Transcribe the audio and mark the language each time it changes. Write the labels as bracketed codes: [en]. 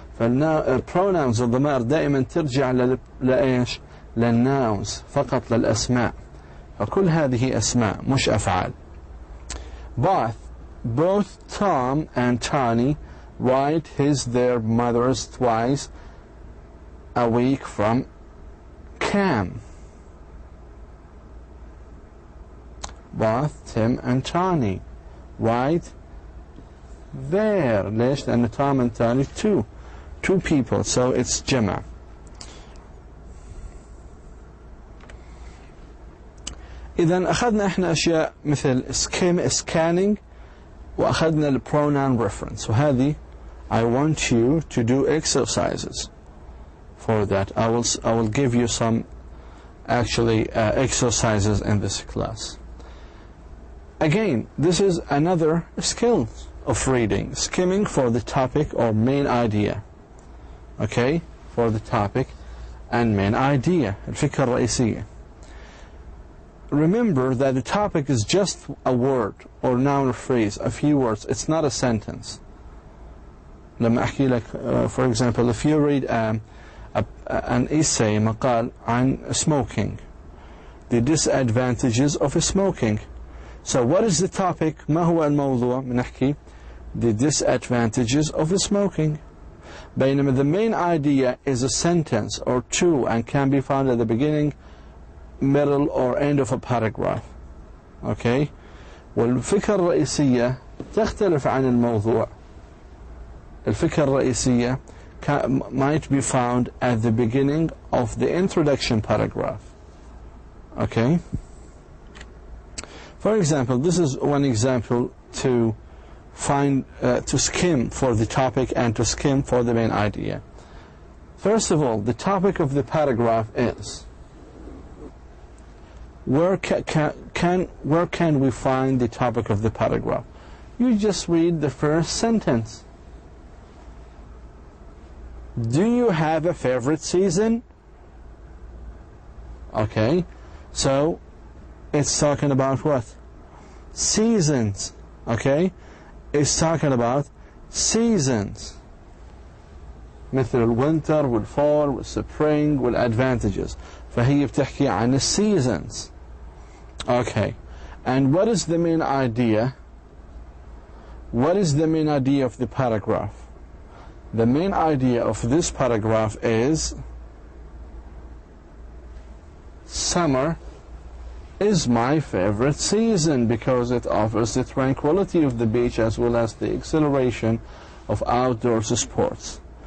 [ar] فالpronouns الضمائر دائما ترجع لإيش؟ للnouns فقط للأسماء. فكل هذه أسماء مش أفعال. [en] Both Tom and Tony write their mothers twice a week from Cam. Both Tim and Tony write their. [ar] ليش؟ لأن [en] Tom and Tony two people, so it's جمع. [ar] إذا أخذنا إحنا أشياء مثل scanning وأخذنا الpronoun reference. وهذه [en] I want you to do exercises for that. I will give you some actually exercises in this class. Again, this is another skill of reading, skimming for the topic or main idea. Okay, for the topic and main idea, [ar] الفكرة الرئيسية. [en] remember that the topic is just a word or noun or phrase, a few words. It's not a sentence. [ar] لما أحكي لك, [en] for example, if you read an essay, [ar] مقال عن [en] smoking, the disadvantages of smoking. So what is the topic? [ar] ما هو الموضوع؟ بنحكي [en] the disadvantages of smoking. [ar] بينما [en] the main idea is a sentence or two and can be found at the beginning, middle or end of a paragraph. Okay? [ar] والفكرة الرئيسية تختلف عن الموضوع. الفكرة الرئيسية [en] might be found at the beginning of the introduction paragraph. Okay? For example, this is one example to find, to skim for the topic and to skim for the main idea. First of all, the topic of the paragraph is, where can we find the topic of the paragraph? You just read the first sentence. Do you have a favorite season? Okay, so it's talking about what? Seasons. Okay, it's talking about seasons. [ar] مثل الوينتر والفول والسبرينج والadvantages. فهي بتحكي عن seasons. [en] Okay, and what is the main idea? What is the main idea of the paragraph? The main idea of this paragraph is summer is my favorite season because it offers the tranquility of the beach as well as the exhilaration of outdoors sports.